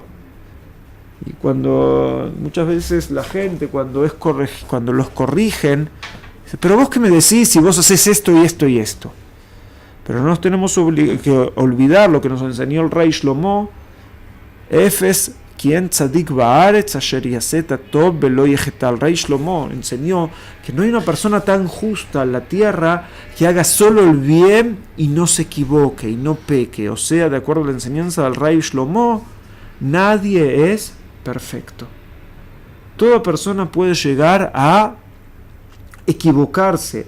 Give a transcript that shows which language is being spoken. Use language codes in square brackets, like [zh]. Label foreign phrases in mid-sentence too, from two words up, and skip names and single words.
[es] Y cuando muchas veces la gente cuando los corrigen dice, pero vos qué me decís si vos haces esto y esto y esto. Pero no nos tenemos que olvidar lo que nos enseñó el rey Shlomo, [he] אפס אין צדיק בארץ אשר יעשה טוב ולא יחטא. [es] El rey Shlomo enseñó que no hay una persona tan justa en la tierra que haga solo el bien y no se equivoque y no peque. O sea, de acuerdo a la enseñanza del rey Shlomo, nadie es perfecto. Toda persona puede llegar a equivocarse.